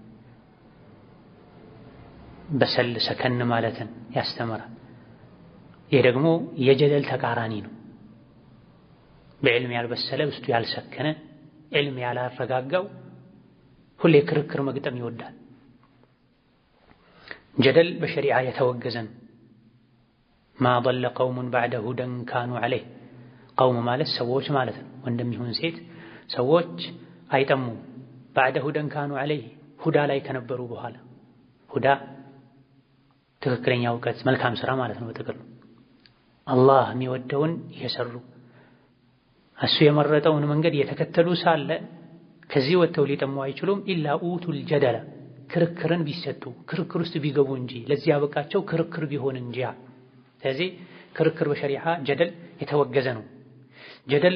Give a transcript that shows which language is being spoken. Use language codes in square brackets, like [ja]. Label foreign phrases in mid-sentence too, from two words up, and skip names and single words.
[am] በሰል ሰከን ማለትን ያስተምራል። ይህ ደግሞ የጀደል ተቃራኒ ነው። በዕልም ያልበሰለ ውስጡ ያልሰከነ ዕልም ያላረጋጋው ሁሌ ክርክር መግጠም ይወዳል። ጀደል በሸሪዓ የተወገዘ ነው። [ar] ما ضل قوم بعد هدى كانوا عليه قوم [am] ማለት ሰዎች ማለት ነው። ወንድም ይሁን ሴት ሰዎች አይጠሙም። [ar] بعد هدى كانوا عليه [am] ሁዳ ላይ ከነበሩ በኋላ ሁዳ ትክክለኛ እውቀት መልካም ስራ ማለት ነው። በጥቅሉ አላህ የሚወደውን እየሰሩ እሱ የመረጠውን መንገድ የተከተሉ ሳለ ከዚህ ወጥተው ሊጠሙ አይችሉም። [ar] إلا أوتوا الجدل [am] ክርክርን ቢሰጡ ክርክር ውስጥ ቢገቡ እንጂ ለዚህ ያበቃቸው ክርክር ቢሆን እንጂ። ስለዚህ ክርክር በሸሪዓ ጀደል የተወገዘ ነው። ጀደል